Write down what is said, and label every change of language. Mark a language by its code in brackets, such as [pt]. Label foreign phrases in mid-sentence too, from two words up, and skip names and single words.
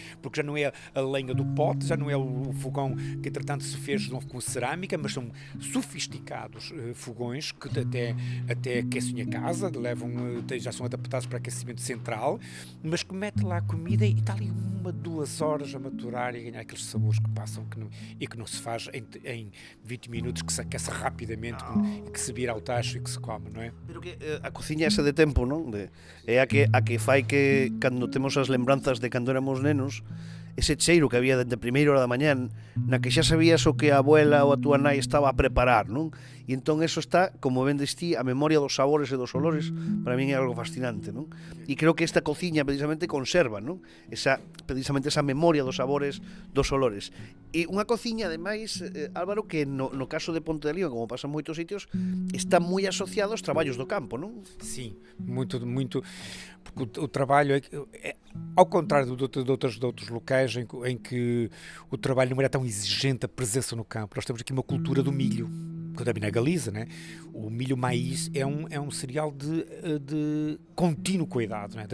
[pt] Porque já não é a lenha do pote, já não é o fogão que entretanto se fez de novo com cerâmica, mas são sofisticados fogões que até aquecem a casa, já são adaptados para aquecimento central, mas que mete lá a comida e está ali 1-2 horas a maturar e a ganhar aqueles sabores que passam e que não se faz em 20 minutos, que se aquece rapidamente e que se vira ao tacho e que se come, não é? [gl] Pero que a cociña esa de tempo, non? É a que fai que cando temos as lembranzas de cando éramos nenos, ese cheiro que había dende a primeira hora da mañán, na que xa sabías o que a abuela ou a túa nai estaba a preparar, non? E entón eso está, como vendes ti, a memoria dos sabores e dos olores, para min é algo fascinante, non? E creo que esta cociña precisamente conserva, non? Precisamente esa memoria dos sabores, dos olores. E unha cociña, ademais, Álvaro, que no caso de Ponte de Lima, como pasa en moitos sitios, está moi asociado aos traballos do campo, non? [pt] Sim, muito, porque o trabalho ao contrário de outros locais em que o trabalho não era tão exigente, a presença no campo. Nós temos aqui uma cultura do milho, que também na Galiza, né? O milho-maíz é um cereal de contínuo cuidado, né?